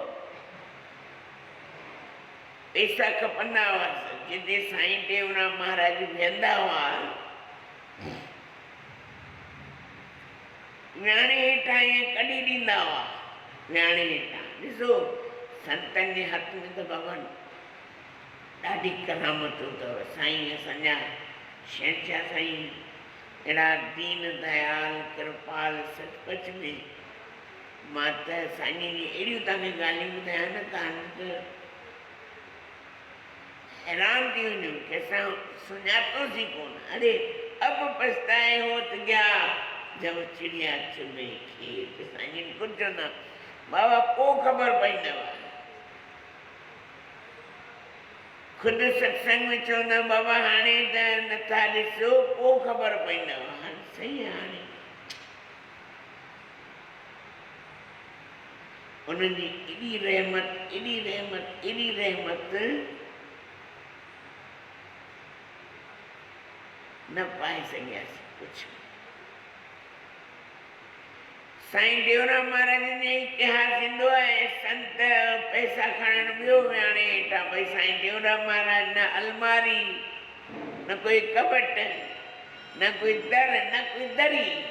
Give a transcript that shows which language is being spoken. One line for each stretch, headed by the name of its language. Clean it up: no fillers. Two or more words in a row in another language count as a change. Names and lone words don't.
Sindhi: पैसा खपंदा हुआसि जिते साईं टेऊंराम महाराज वेहंदा हुआ विहाणे हेठां ईअं कढी ॾींदा हुआ विहाणे हेठां ॾिसो संतनि जे हथ में त बाबा ॾाढी करामतूं अथव साईं असांजा शहंशाह साईं अहिड़ा दीन दयाल कृपाल सचपच में मां त साईं जी अहिड़ियूं तव्हांखे ॻाल्हियूं ॿुधायां न तव्हां त हैरान थी वञो कि असां सुञातोसीं कोन अरे
Hindi: अब पछताए होत गया जब चिड़िया चुगे खेत
Sindhi: साईं कुझु चवंदा बाबा पोइ ख़बर पवंदव ख़ुदि सत्संग में चवंदा बाबा हाणे त नथा ॾिसो पोइ ख़बर पवंदव हाणे सही आहे हाणे उनजी एॾी रहमत एॾी रहमत एॾी रहमत न पाए सघियासीं कुझु साईं टेऊंराम महाराज जो इतिहास ईंदो आहे संत पैसा खणणु ॿियो विहाणे हेठां भई साईं टेऊंराम महाराज न अलमारी न कोई कबट न कोई दर न कोई दरी